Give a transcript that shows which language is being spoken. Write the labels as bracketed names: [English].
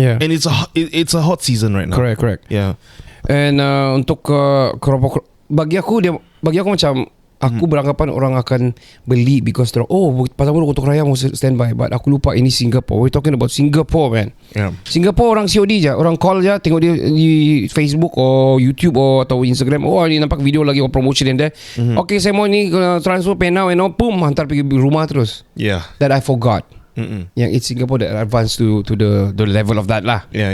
[English] And it's a hot season right now. Correct. Yeah. [Malay] And untuk keropok, bagi aku macam aku beranggapan orang akan beli because pasal baru untuk raya mau standby, but aku lupa ini Singapore. [English] We're talking about Singapore, man. [Malay] Singapore orang COD je, orang call je, tengok dia di Facebook or YouTube atau Instagram. Ni nampak video lagi promotion dia. Okay, saya mau ni transfer PayNow and all, boom, hantar pergi rumah terus. [English] That I forgot. Yang it's Singapore that advance to the level of that lah.